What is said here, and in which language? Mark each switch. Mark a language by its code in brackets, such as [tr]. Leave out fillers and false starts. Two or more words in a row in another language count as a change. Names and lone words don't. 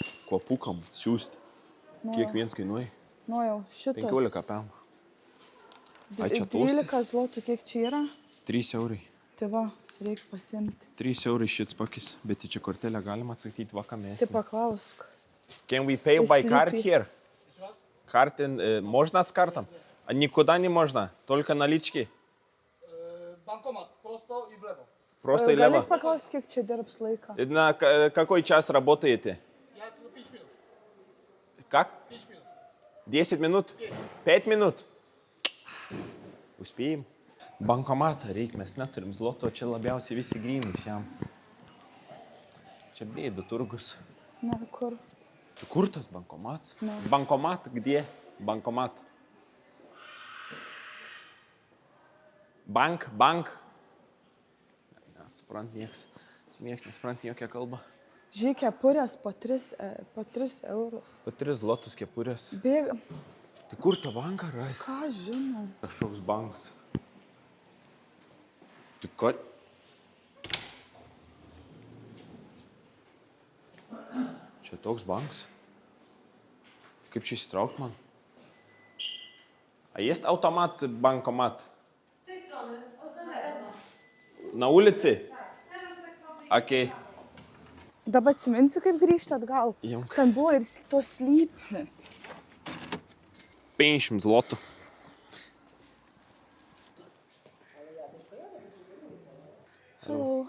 [lt] Kvapukam siūsti. Kiek viens kainuoja? Nu jau, šitas. 15 pėm. Ai, čia tausi? 12 zlotų, kiek čia yra? 3 eurai. Tai va, reikia pasimti. 3 eurai šits pakis, bet į čia kortelę galima atsakyti vakamės. Tai paklausk. [en] Can we pay by card here? [ru] Можно с картом? А никуда не можно? Только налички? Банкомат, просто и влево. Просто и лево? [lt] Gali paklausti, kiek čia dirbs laiką? [ru] На какой час работаете? Я 5 минут. Как? 5 минут. 10 минут? 5 минут? Успеем. [lt] Bankomatą reikia, mes neturim zloto, čia labiausiai visi grynais jam. Čia bėda turgus. Na, kur? Kur tas bankomatas? No. [ru] Bankomat, где? Bankomat. Bank. [lt] Nesuprant nieks. Nieks nesuprant jokią kalbą. Žiūrėk, kepurės po 3 eurus. Po 3 zlotus kepurės. Bėga. Tai kur tą banką rasti? Ką žinau? Kažkoks bankas. Tai ko? Čia toks bankas. Kaip čia įsitraukt man? [pl] A jest automat, bankomat? Z tej strony, na zewnątrz. Na ulicy? Okej. [lt] Dabar atsiminsi, kaip grįžti atgal. Imk. Ten buvo ir to slypi. 50 zlotų. Hello.